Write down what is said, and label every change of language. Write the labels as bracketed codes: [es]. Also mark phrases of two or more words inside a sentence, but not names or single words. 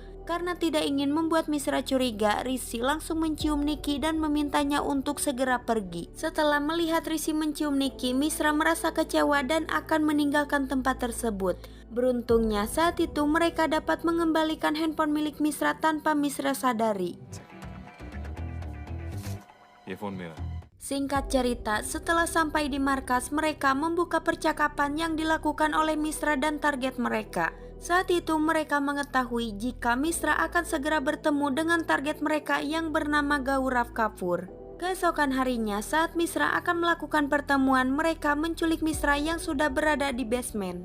[id] Karena tidak ingin membuat Mishra curiga, Rishi langsung mencium Nikki dan memintanya untuk segera pergi. Setelah melihat Rishi mencium Nikki, Mishra merasa kecewa dan akan meninggalkan tempat tersebut. Beruntungnya saat itu mereka dapat mengembalikan handphone milik Mishra tanpa Mishra sadari. [hi] ये फोन मेरा. [id] Singkat cerita, setelah sampai di markas, mereka membuka percakapan yang dilakukan oleh Mishra dan target mereka. Saat itu mereka mengetahui jika Mishra akan segera bertemu dengan target mereka yang bernama Gaurav Kapoor. Keesokan harinya, saat Mishra akan melakukan pertemuan, mereka menculik Mishra yang sudah berada di basement.